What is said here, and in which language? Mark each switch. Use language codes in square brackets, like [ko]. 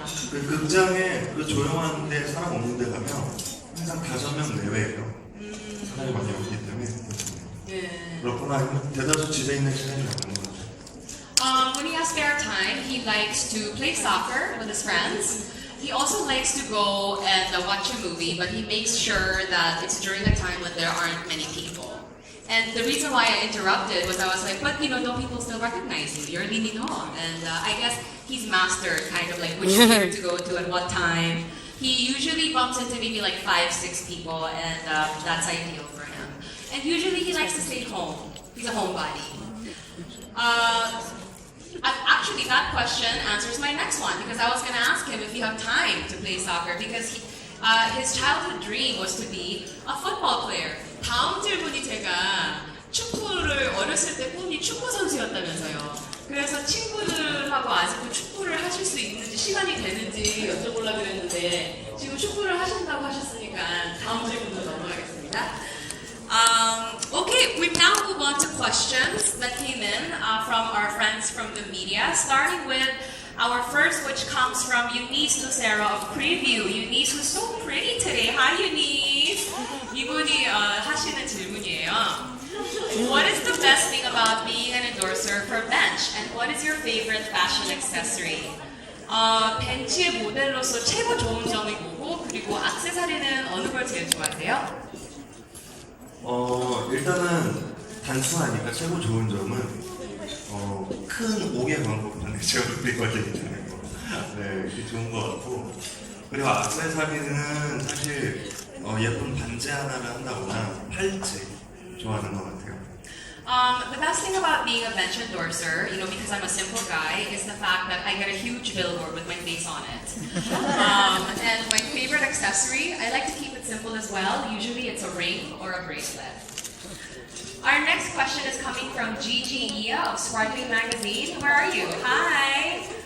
[ko] 그 극장에 그 조용한 데 사람 없는 데 가면 항상 5명 내외예요. 사람이 많이 오기 때문에. 네. 그렇거나 아니면 대다수 집에 있는 시간이 많은 것 같아요. [en] When he has spare time, he likes to play soccer with his friends. He also likes to go and watch a movie, but he makes sure that it's during a time when there aren't many people. And the reason why I interrupted was I was like, but don't people still recognize you? You're Lee Min-ho. And I guess he's mastered kind of like which theater to go to at what time. He usually bumps into maybe like 5-6 people, and that's ideal for him. And usually he likes to stay home. He's a homebody. Actually, that question answers my next one, because I was going to ask him if you have time to play soccer, because his childhood dream was to be a football player. [ko] 다음 질문이 제가 축구를 어렸을 때 꿈이 축구 선수였다면서요. 그래서 친구들하고 아직도 축구를 하실 수 있는지 시간이 되는지 여쭤보려고 그랬는데 지금 축구를 하신다고 하셨으니까 다음 질문으로 넘어가겠습니다. [en] Okay, we now move on to questions that came in from our friends from the media, starting with our first, which comes from Eunice Lucero of Preview. Eunice was so pretty today. Hi, Eunice. [ko] 이분이 하시는 질문이에요. [en] What is the best thing about being an endorser for Bench, and what is your favorite fashion accessory? [ko] 벤치의 모델로서 최고 좋은 점이 뭐고, 그리고 액세서리는 어느 걸 제일 좋아하세요? 일단은 단순하니까 최고 좋은 점은 큰 옥의 광고판에 제 얼굴이 걸려있다는 거. 네, 이게 좋은 것 같고. 그리고 액세서리는 사실 예쁜 반지 하나를 한다거나 팔찌 좋아하는 것 같아요. [en] The best thing about being a bench endorser, because I'm a simple guy, is the fact that I get a huge billboard with my face on it. And my favorite accessory, I like to keep it simple as well. Usually it's a ring or a bracelet. Our next question is coming from Gigi Iya of Sparkling Magazine. Where are you? Hi!